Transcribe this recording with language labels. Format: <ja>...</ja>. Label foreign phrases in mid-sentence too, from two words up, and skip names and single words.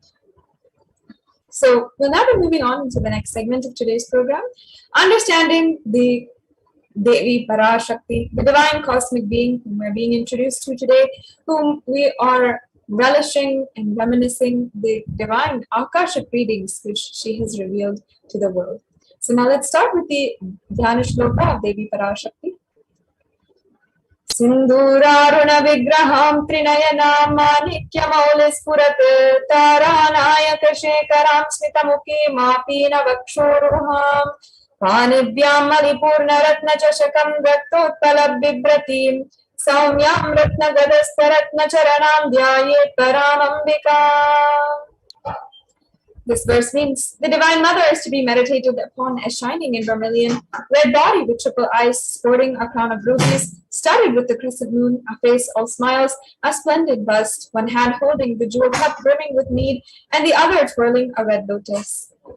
<en>So we'll now be moving on into the next segment of today's program, understanding the Devi Parashakti, the divine cosmic being whom we're being introduced to today, whom we are relishing and reminiscing the divine Akashic readings which she has revealed to the world. So now let's start with the</en> <sa>ध्यान श्लोक</sa> <en>of Devi Parashakti.</en> <sa>सिन्दूरारुण विग्रहां त्रिनयनां माणिक्यमौलिस्फुरत् तारानायक शेखरां स्मितमुखीं मापीन वक्षोरुहां पाणिभ्याम् अलिपूर्ण रत्न चषकं रक्तोत्पलं बिभ्रतीं सौम्यां रत्न घटस्थ रत्न चरणां ध्यायेत् पराम्बिका.</sa> <en>This verse means the Divine Mother is to be meditated upon as shining in vermilion, red body with triple eyes, sporting a crown of rubies, studded with the crescent moon, a face all smiles, a splendid bust, one hand holding the jewel cup brimming with mead, and the other twirling a red lotus.</en>